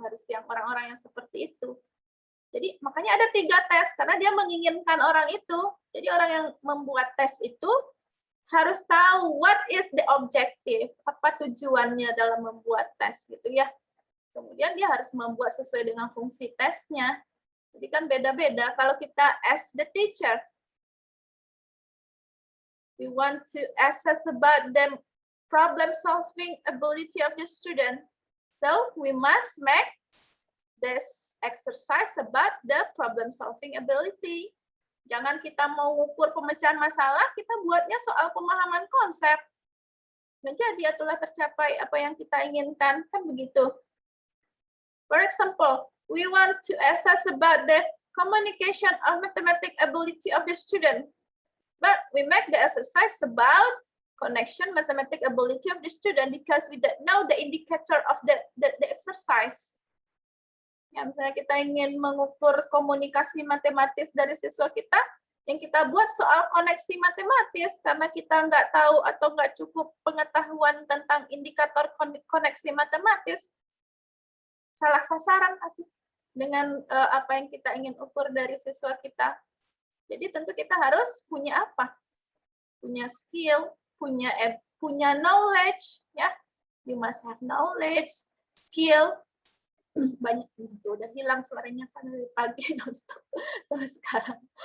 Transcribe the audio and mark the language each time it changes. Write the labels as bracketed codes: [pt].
[id] Harus yang orang-orang yang seperti itu. Jadi makanya ada 3 tes karena dia menginginkan orang itu. Jadi orang yang membuat tes itu harus tahu [en] what is the objective, [id] apa tujuannya dalam membuat tes gitu ya. Kemudian dia harus membuat sesuai dengan fungsi tesnya. Jadi kan beda-beda. Kalau kita [en] as the teacher, we want to assess about the problem solving ability of the student. So we must make this exercise about the problem solving ability. [id] Jangan kita mau ukur pemecahan masalah, kita buatnya soal pemahaman konsep. Menjadi telah tercapai apa yang kita inginkan, kan begitu. [en] For example, we want to assess about the communication of mathematics ability of the student. But we make the exercise about connection mathematics ability of the student because we don't know the indicator of the exercise. [id] Ya, misalnya kita ingin mengukur komunikasi matematis dari siswa kita, yang kita buat soal koneksi matematis, karena kita nggak tahu atau nggak cukup pengetahuan tentang indikator koneksi matematis, salah sasaran dengan apa yang kita ingin ukur dari siswa kita. Jadi tentu kita harus punya apa? Punya skill, punya knowledge, ya. [en] You must have knowledge, skill. [id] Banyak itu udah hilang suaranya kan dari pagi nonstop sampai sekarang.